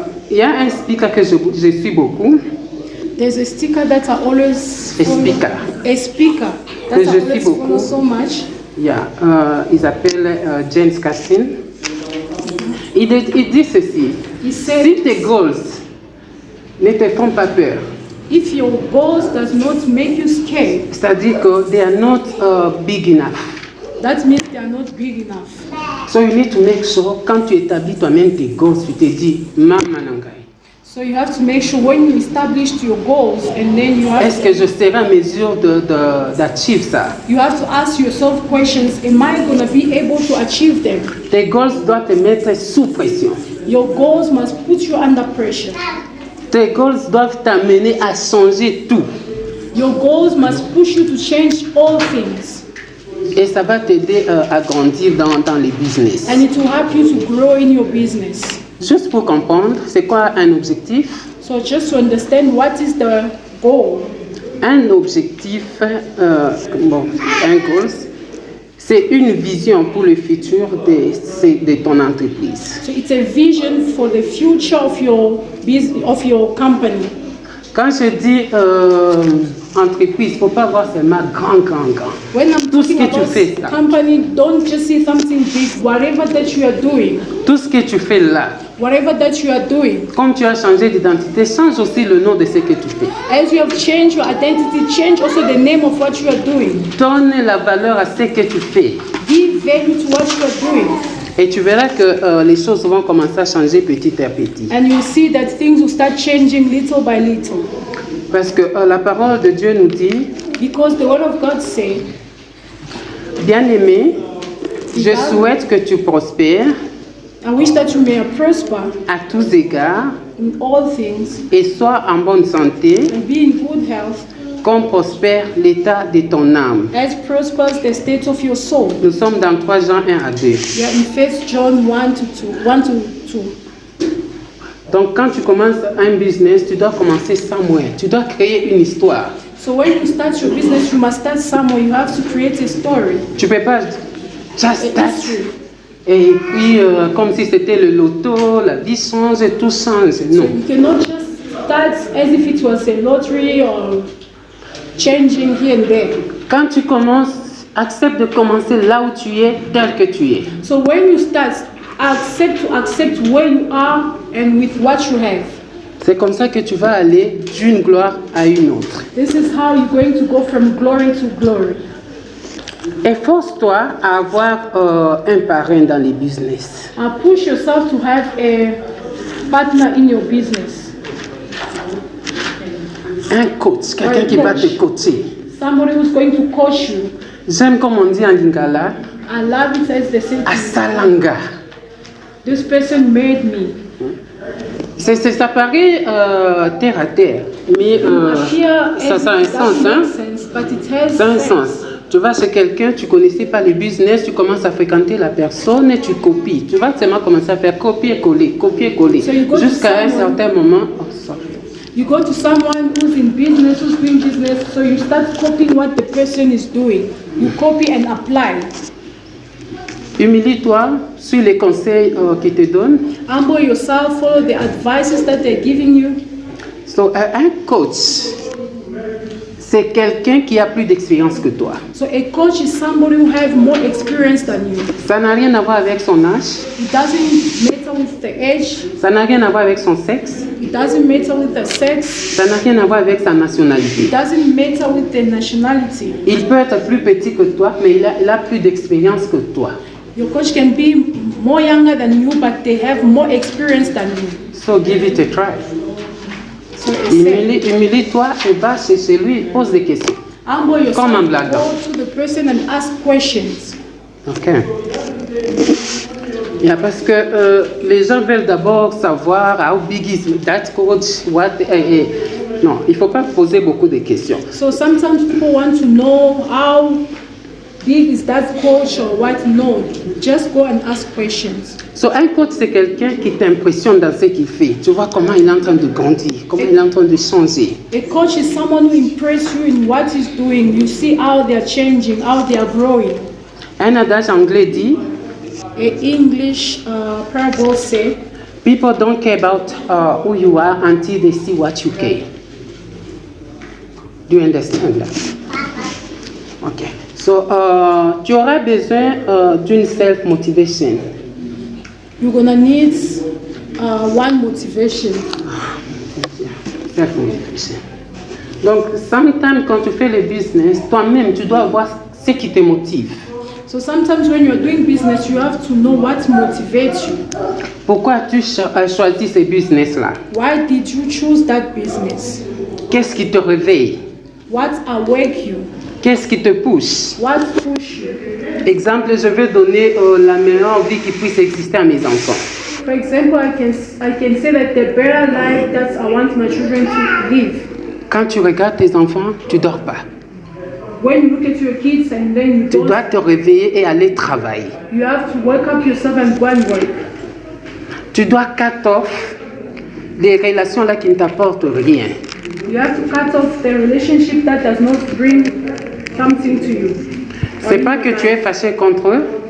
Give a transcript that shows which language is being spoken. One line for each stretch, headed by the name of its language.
French: Il y a un speaker que je suis beaucoup,
English: There's a sticker that I always a speaker. a speaker that
French: Que
English: I
French: je
English: always
French: suis beaucoup.
English: follow so much.
French: Il s'appelle James Castin. Il dit ceci,
English: He said,
French: si tes goals ne te font pas peur,
English: if your goals does not make you scared,
French: c'est-à-dire que
English: they are not big enough. that means they are not big enough. So you need to make sure,
French: quand tu établis toi-même tes goals, tu te dis, Mama Nangai,
English: So you have to make sure when you established your goals and then you have
French: est-ce que je serai en mesure d'achieve ça?
English: you have to ask yourself questions, am I going to be able to achieve them?
French: Tes goals doivent te mettre sous pression.
English: Your goals must put you under pressure.
French: Tes goals doivent t'amener à changer tout.
English: Your goals must push you to change all things.
French: Et ça va t'aider à grandir dans les business.
English: And it will help you to grow in your business.
French: Juste pour comprendre, c'est quoi un objectif?
English: So just to understand what is the goal.
French: Un objectif, un goal, c'est une vision pour le futur de ton entreprise.
English: So it's a vision for the future of your business, of your company.
French: Quand je dis entreprise, il ne faut pas voir seulement grand.
English: When I'm
French: Tout ce
English: talking
French: que tu
English: about
French: fais là.
English: company, don't just see something big. Whatever that you are doing,
French: Tout ce que tu fais là,
English: whatever that you are doing,
French: comme tu as changé d'identité, change aussi le nom de ce que tu fais.
English: as you have changed your identity, change also the name of what you are doing.
French: Donne la valeur à ce que tu fais.
English: Give value to what you are doing.
French: Et tu verras que les choses vont commencer à changer petit à petit.
English: And you'll see that things will start changing little by little.
French: Parce que la parole de Dieu nous dit,
English: Because the word of God says,
French: bien-aimé, je souhaite que tu prospères
English: I wish that you may prosper
French: à tous égards
English: in all things
French: et sois en bonne santé,
English: and be in good health,
French: comme prospère l'état de ton âme.
English: as prospers the state of your soul.
French: Nous sommes dans 3 Jean 1 à 2.
English: We are in 1 John 1 to 2.
French: Donc quand tu commences un business, tu dois commencer somewhere. Tu dois créer une histoire.
English: So when you start your business, you must start somewhere. You have to create a story,
French: Tu ne peux pas just
English: a start. history.
French: Et puis comme si c'était le loto, la vie change, tout change.
English: So
French: Non.
English: you cannot just start as if it was a lottery or changing here and there.
French: Quand tu commences, accepte de commencer là où tu es, tel que tu es.
English: So when you start, accept where you are and with what you have.
French: C'est comme ça que tu vas aller d'une gloire à une autre.
English: This is how you're going to go from glory to glory.
French: Efforce-toi à avoir un parrain dans les business.
English: Push yourself to have a partner in your business.
French: Un coach, quelqu'un qui va te coacher.
English: Somebody who's going to coach you.
French: J'aime comme on dit en lingala,
English: I love it as they say,
Lingala: asalanga.
English: this person made me.
French: Ça paraît terre à terre, mais ça a un sens. Hein?
English: But it has
French: Ça a un
English: sense.
French: sens. Tu vas chez quelqu'un, tu ne connaissais pas le business, tu commences à fréquenter la personne et tu copies. Tu vas seulement commencer à faire copier-coller,
English: So you go to
French: jusqu'à un
English: someone-
French: certain moment.
English: Oh, sorry. You go to someone who's in business, who's doing business, so you start copying what the person is doing. You copy and apply.
French: Humilie-toi, suis les conseils qu'ils te donnent.
English: Humble yourself, follow the advices that they're giving you.
French: So, un coach, c'est quelqu'un qui a plus d'expérience que toi.
English: So a coach is somebody who have more experience than you.
French: Ça n'a rien à voir avec son âge,
English: It doesn't matter with the age.
French: ça n'a rien à voir avec son sexe,
English: It doesn't matter with the sex.
French: ça n'a rien à voir avec sa nationalité.
English: It doesn't matter with the nationality.
French: Il peut être plus petit que toi, mais il a plus d'expérience que toi.
English: Your coach can be more younger than you, but they have more experience than you. So give it a try. So it's a-
French: Humilie-toi et va chez celui, pose des questions.
English: humble yourself,
French: Comme un blagueur.
English: go to the person and ask questions. Ok.
French: Yeah, parce que les gens veulent d'abord savoir
English: how big is that coach, what.
French: Non, il ne faut pas poser beaucoup de questions.
English: So sometimes people want to know how big is that coach or what. No, just go and ask questions.
French: So, un coach, c'est quelqu'un qui t'impressionne dans ce qu'il fait. Tu vois comment il est en train de grandir, comment il est en train de changer.
English: A coach is someone who impresses you in what he's doing. You see how they are changing, how they are growing.
French: Un adage anglais dit,
English: A English parable say, people don't care about who you are until they see what you care. Do you understand that? Okay. So,
French: tu auras besoin d'une self-motivation.
English: you're gonna need one motivation. Self-motivation.
French: Donc, sometimes quand tu fais le business, toi-même, tu dois voir ce qui te motive.
English: So sometimes when you're doing business, you have to know what motivates you.
French: Pourquoi as-tu choisi ce business-là?
English: Why did you choose that business?
French: Qu'est-ce qui te réveille?
English: What awake you?
French: Qu'est-ce qui te pousse?
English: What push you?
French: Exemple, je veux donner la meilleure vie qui puisse exister à mes enfants.
English: For example, I can say that the better life that I want my children to live.
French: Quand tu regardes tes enfants, tu dors pas.
English: when you look at your kids and then you
French: Tu
English: don't,
French: dois te réveiller et aller travailler.
English: you have to wake up yourself and go and work.
French: Tu dois cut off les relations là qui ne t'apportent rien.
English: You have to cut off the relationship that does not bring something to you.
French: C'est pas que tu es fâché contre eux,